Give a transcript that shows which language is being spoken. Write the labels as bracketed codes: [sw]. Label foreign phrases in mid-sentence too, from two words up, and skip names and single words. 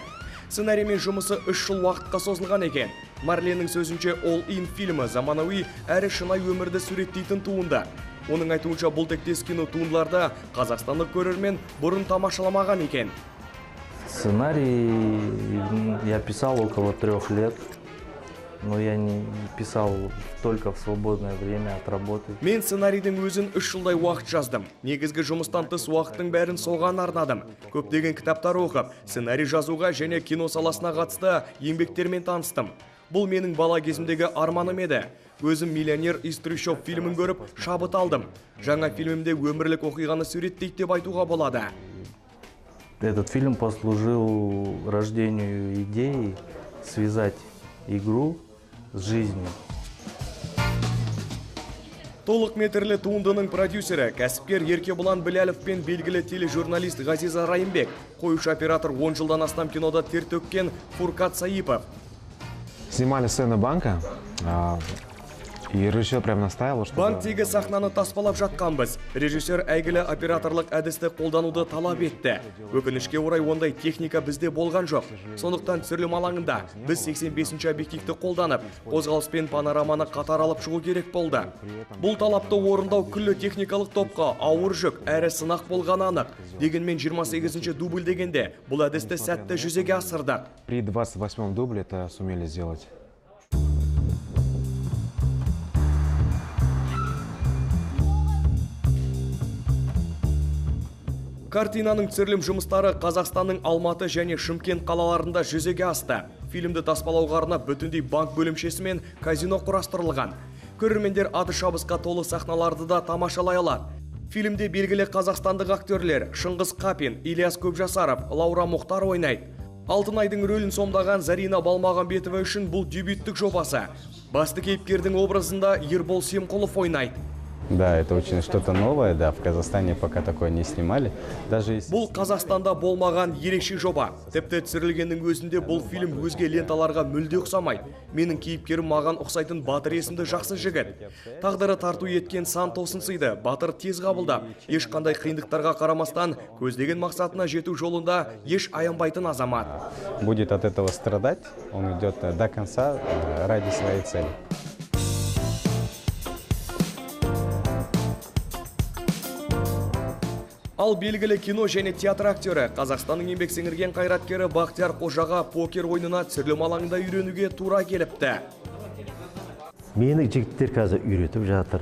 [kk] Сценариймен жұмысы 3 жыл уақытқа созылған екен. Марленнің сөзінше All In фильмі заманауи әрі шынайы өмірді суреттейтін туынды. Оның айтуынша бұл тектес кино туындыларда қазақстандық көрермен бұрын тамашаламаған екен. [ru] Сценарий я писал около 3 лет. Но я не писал только в свободное время от работы. [kk] Мен сценарийдің өзін 3 жылдай уақыт жаздым. Негізгі жұмыстан тыс уақыттың бәрін соған арнадым. Көптеген кітаптар оқып, сценарий жазуға және кино саласына қатысты еңбектермен таныстым. Бұл менің бала кезімдегі арманым еді. Өзім «Миллионер из трущоб» фильмін көріп, шабыт алдым. Жаңа фильмімде өмірлік оқиғаны суреттейді деп айтуға болады. [ru] Этот фильм послужил рождению идеи связать игру с жизнью. [kk] Толық метрлі туындының продюсері, кәсіпкер Еркебұлан Біләлов пен белгілі тележурналист Ғазиза Райымбек, қоюшы оператор 10 жылдан астам кинода тер төккен Фуркат Саипов. [ru] Снимали сцену банка, и режиссер прям настаивал, что... [kk] Банктегі сахнаны таспалап жатқанбыз. Режиссер әйгілі операторлық әдісті қолдануды талап етті. Өкінішке орай ондай техника бізде болған жоқ. Сондықтан түсірілім алаңында біз 85-ші объективті қолданып, қозғалыспен панораманы қатар алып шығу керек болды. Бұл талапты орындау күллі техникалық топқа ауыр жүк, әрі сынақ болғаны анық. Дегенмен 28-ші дубль дегенде бұл әдісті сәтті жүзеге асырдық. [ru] При 28-м дубле это сумели сделать. [kk] Картинаның түсірілім жұмыстары Қазақстанның Алматы және Шымкент қалаларында жүзеге асты. Фильмді таспалауға арнап бүтіндей банк бөлімшесі мен казино құрастырылған. Көрермендер аты шабысқа толы сахналарды да тамашалай алады. Фильмде белгілі қазақстандық актерлер Шыңғыс Қапин, Ильяс Көпжасаров, Лаура Мұхтар ойнайды. Алтын айдың рөлін сомдаған Зарина Балмағанбетова үшін бұл дебюттік жобасы. Басты кейіпкердің образында Ербол Семқұлов ойнайды. [ru] Да, это очень что-то новое, да, в Казахстане пока такое не снимали. Даже если... [kk] Бұл Қазақстанда болмаған ерекше жоба. Тіпті түсірілгеннің өзінде бұл фильм өзге ленталарға мүлде ұқсамайды. Менің кейіпкерім маған ұқсайтын Батыр есімді жақсы жігіт. Тағдыры тарту еткен сан тосын сыйды. Батыр тез қабылдап, ешқандай қиындықтарға қарамастан көздеген мақсатына жету жолында еш аянбайтын азамат. [ru] Будет от этого страдать, он идет до конца ради своей цели. [kk] Ал белгілі кино және театр актері, Қазақстанның еңбек сіңірген қайраткері Бақтияр Қожаға покер ойынына түсірілім алаңында үйренуге тура келіпті. Мені жігіттер қазір үйретіп жатыр.